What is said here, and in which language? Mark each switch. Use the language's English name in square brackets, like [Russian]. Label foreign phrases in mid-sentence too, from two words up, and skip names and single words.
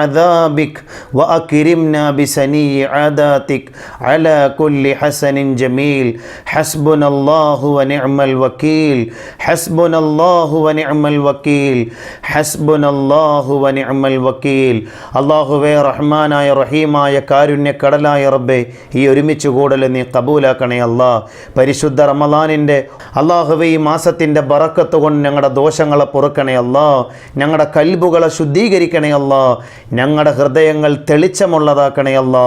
[Arabic] ثوابك وأكرمنا بسني عاداتك على كل حسن جميل حسبنا الله ونعم الوكيل حسبنا الله ونعم الوكيل حسبنا الله ونعم الوكيل [Malayalam] അല്ലാഹുവേ റഹ്മാനായ റഹീമായ കാരുണ്യക്കടലായ റബ്ബേ ഈ ഒരുമിച്ച് കൂടൽ നീ കബൂലാക്കണേ അല്ലാ. പരിശുദ്ധ റമളാനിൻ്റെ അല്ലാഹുവേ ഈ മാസത്തിൻ്റെ ബറക്കത്ത് കൊണ്ട് ഞങ്ങളുടെ ദോഷങ്ങളെ പൊറുക്കണേ അല്ലാ. ഞങ്ങളുടെ കൽബുകളെ ശുദ്ധീകരിക്കണേ അല്ലാ. ഞങ്ങളുടെ ഹൃദയങ്ങൾ തെളിച്ചമുള്ളതാക്കണേ അല്ലാ.